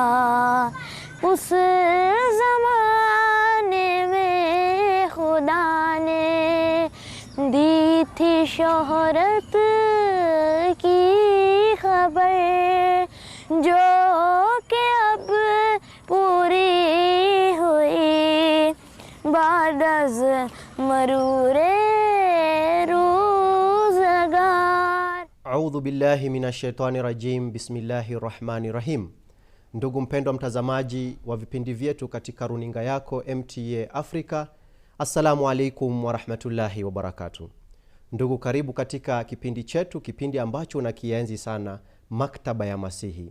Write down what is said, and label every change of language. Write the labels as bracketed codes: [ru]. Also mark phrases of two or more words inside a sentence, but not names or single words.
[ur] اس زمانے میں خدا نے دی تھی شہرت کی خبر، جو کہ اب پوری ہوئی بعد از مرور روزگار. [ar] أعوذ بالله من الشيطان الرجيم. بسم الله الرحمن الرحيم. [sw] Ndugu mpendwa mtazamaji wa vipindi vyetu katika runinga yako MTA Africa, [ar] السلام عليكم ورحمة الله وبركاته. [sw] Ndugu, karibu katika kipindi chetu, kipindi ambacho unakienzi sana, Maktaba ya Masihi.